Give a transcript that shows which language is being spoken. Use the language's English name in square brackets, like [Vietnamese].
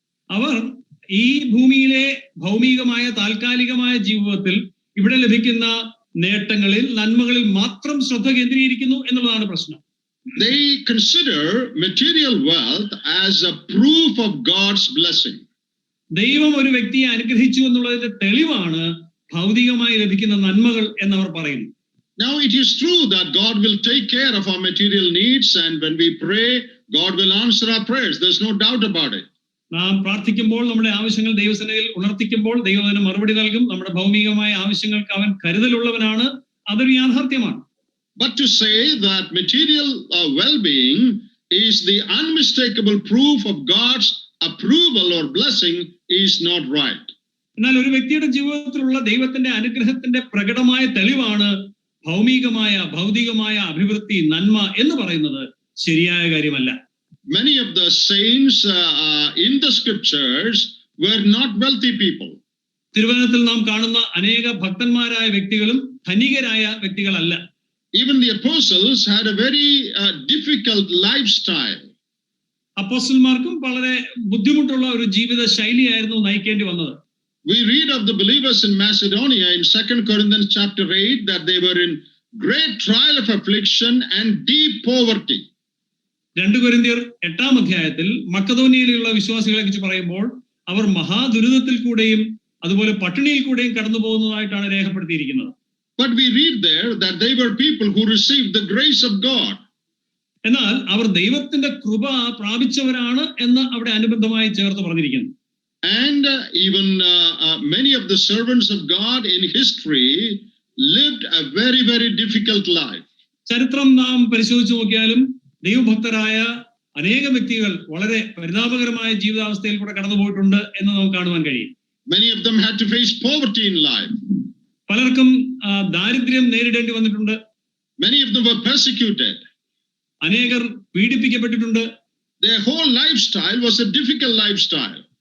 [Malayalam] അവർ ഈ ഭൂമിയിലെ ഭൗമികമായ താൽക്കാലികമായ ജീവിതത്തിൽ ഇവിടെ ലഭിക്കുന്ന നേട്ടങ്ങളിൽ നന്മകളിൽ മാത്രം ശ്രദ്ധ കേന്ദ്രീകരിക്കുന്നു എന്നുള്ളതാണ് പ്രശ്നം. [English] They consider material wealth as a proof of God's blessing. [Malayalam] ദൈവം ഒരു വ്യക്തിയെ അനുഗ്രഹിച്ചു എന്നുള്ളതിന്റെ തെളിവാണ് ഭൗതികമായി ലഭിക്കുന്ന നന്മകൾ എന്നവർ പറയുന്നു. [English] Now it is true that God will take care of our material needs, and when we pray, God will answer our prayers. There's no doubt about it. [Malayalam] നാം പ്രാർത്ഥിക്കുമ്പോൾ നമ്മുടെ ആവശ്യങ്ങൾ ദൈവസന്നിധിയിൽ ഉണർത്തിക്കുമ്പോൾ ദൈവം അതിന് മറുപടി നൽകും. നമ്മുടെ ഭൗമികമായ ആവശ്യങ്ങൾക്ക് അവൻ കരുതലുള്ളവനാണ്, അതൊരു യാഥാർത്ഥ്യമാണ്. [English] But to say that material well-being is the unmistakable proof of God's approval or blessing is not right. [Malayalam] എന്നാൽ ഒരു വ്യക്തിയുടെ ജീവിതത്തിലുള്ള ദൈവത്തിന്റെ അനുഗ്രഹത്തിന്റെ പ്രകടമായ തെളിവാണ് ഭൗതികമായ അഭിവൃദ്ധി, നന്മ എന്ന് പറയുന്നത് ശരിയായ കാര്യമല്ല. [English] Many of the saints in the scriptures were not wealthy people. [Malayalam] തിരുവചനത്തിൽ നാം കാണുന്ന അനേക ഭക്തന്മാരായ വ്യക്തികളും ധനികരായ വ്യക്തികളല്ല. [English] Even the apostles had a very difficult lifestyle. [Malayalam] അപ്പോസ്തലന്മാർക്കും വളരെ ബുദ്ധിമുട്ടുള്ള ഒരു ജീവിത ശൈലിയായിരുന്നു നയിക്കേണ്ടി വന്നത്. [English] We read of the believers in Macedonia in 2 Corinthians chapter 8 that they were in great trial of affliction and deep poverty. [Malayalam] 2 കൊരിന്ത്യർ 8-ാം അധ്യായത്തിൽ മക്കതോനിയയിലുള്ള വിശ്വാസികളെ കുറിച്ച് പറയുമ്പോൾ അവർ മഹാദുരിതത്തിൽ കൂടെയും അതുപോലെ പട്ടിണിയിൽ കൂടെയും കടന്നു പോകുന്നതായിട്ടാണ് രേഖപ്പെടുത്തിയിരിക്കുന്നത്. [English] But we read there that they were people who received the grace of God. [Malayalam] എന്നാൽ അവർ ദൈവത്തിന്റെ കൃപ പ്രാപിച്ചവരാണ് എന്ന് അവിടെ അനുബന്ധമായി ചേർത്ത് പറഞ്ഞിരിക്കുന്നു. [English] And even many of the servants of God in history lived a very, very difficult life. [Malayalam] ചരിത്രം നാം പരിശോധിച്ചു നോക്കിയാലും ദൈവഭക്തരായ അനേക വ്യക്തികൾ വളരെ പരിതാപകരമായ ജീവിതാവസ്ഥയിൽ കൂടെ കടന്നുപോയിട്ടുണ്ട് എന്ന് നമുക്ക് കാണുവാൻ കഴിയും. [English] Many of them had to face poverty in life. [Malayalam] പലർക്കും ദാരിദ്ര്യം നേരിടേണ്ടി വന്നിട്ടുണ്ട്. [English] Many of them were persecuted. [Malayalam] അനേകർ പീഡിപ്പിക്കപ്പെട്ടിട്ടുണ്ട്. [English] Their whole lifestyle was a difficult lifestyle.